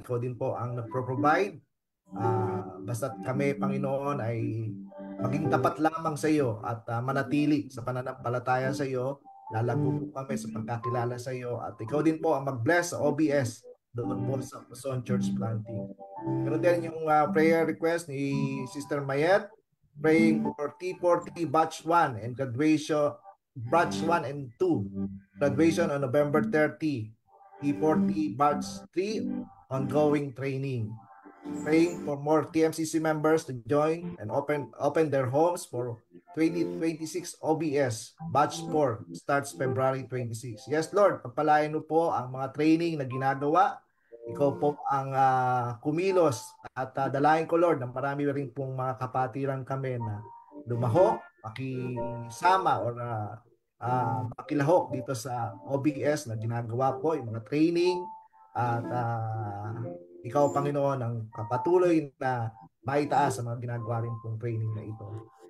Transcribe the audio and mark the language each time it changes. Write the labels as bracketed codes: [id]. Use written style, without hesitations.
[tl] Ikaw din po ang nagpro-provide. Basta't kami, Panginoon, ay maging tapat lamang sa iyo at manatili sa pananampalataya sa iyo. Lalago po kami sa pagkakilala sa iyo at ikaw din po ang mag-bless sa OBS doon po sa Luzon Church Planting. Pero din yung [en] prayer request ni Sister Mayet, praying for T40 Batch 1 and graduation, Batch 1 and 2, graduation on November 30. T40 Batch 3, ongoing training. Praying for more TMCC members to join and open their homes for 2026 OBS. Batch 4 starts February 26. [tl] Yes, Lord, pagpalain mo po ang mga training na ginagawa. Ikaw po ang kumilos at dalayan ko, Lord, na marami rin pong mga kapatiran kami na lumahok, makisama or makilahok dito sa OBS na ginagawa po, yung mga training at ikaw, Panginoon, ang kapatuloy na maitaas sa mga ginagawa rin pong training na ito.